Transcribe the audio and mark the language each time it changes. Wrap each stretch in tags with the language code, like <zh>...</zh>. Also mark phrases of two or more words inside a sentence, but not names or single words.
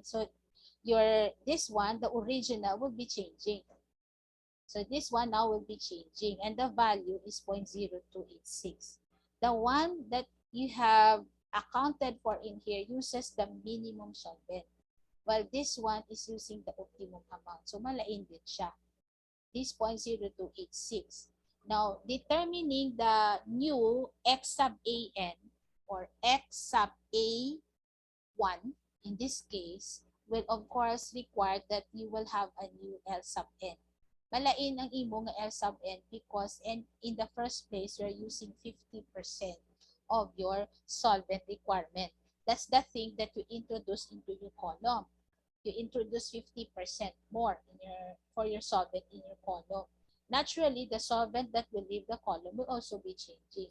<en>So this one, the original, will be changing. So this one now will be changing, and the value is 0.0286. The one that you have accounted for in here uses the minimum solvent, while this one is using the optimum amount.</en> <hil>So malain din siya.</hil> <en>This 0.0286. Now, determining the new X sub an or X sub a1 in this case will of course require that you will have a new L sub n.</en> <hil>Malain ang imo nga</hil> <en>L sub n because in the first place you're using 50% of your solvent requirement. That's the thing that you introduce into your column. You introduce 50% more for your solvent in your column. Naturally, the solvent that will leave the column will also be changing.</en>